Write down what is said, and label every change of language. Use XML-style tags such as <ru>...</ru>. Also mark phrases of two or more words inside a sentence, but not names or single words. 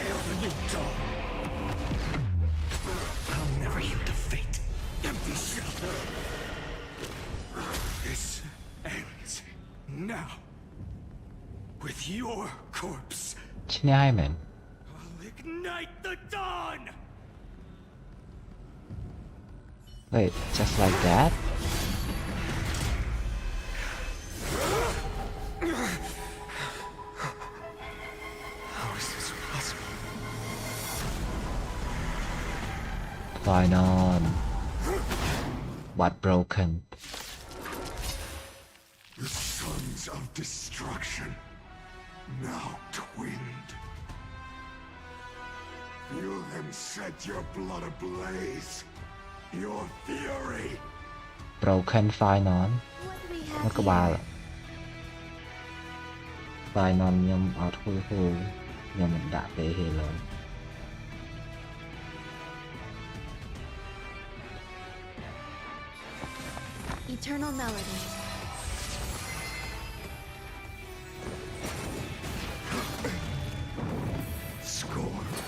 <en>the new dawn. I'll never yield to fate. Empty shell. This ends now. With your corpse.</en> <km>ឈ្នះហើយមែន</km> <en>I'll ignite the dawn. Wait, just like that? How is this possible? Fine on. What broken? The sons of destruction, now twinned. Feel them set your blood ablaze. Your fury. Broken fine on</en> <km>មកក្បាល</km> <en>fine on</en> <km>ខ្ញុំអត់ធ្វើហូរខ្ញុំមិនដាក់ទេ Halo</km> <en>Eternal melody. Score.</en>